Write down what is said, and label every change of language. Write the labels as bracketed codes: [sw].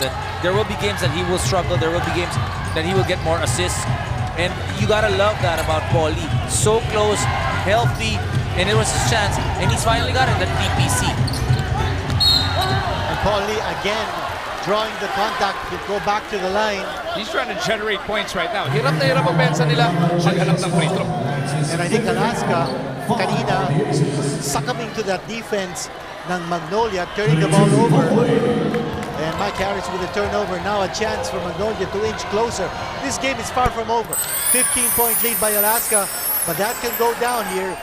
[en] And there will be games that he will struggle. There will be games that he will get more assists. And you gotta love that about Paulie. So close, healthy, and it was his chance. And he's finally got it, that PPC. And Paulie again drawing the contact to go back to the line. He's trying to generate points right now. [tl] Hirap na hirap ang pensa nila maghanap ng free throw. [en] And I think Alaska, kanina, succumbing to that defense ng Magnolia, turning the ball over. And Mike Harris with a turnover. Now a chance for Magnolia to inch closer. This game is far from over. 15-point lead by Alaska, but that can go down here.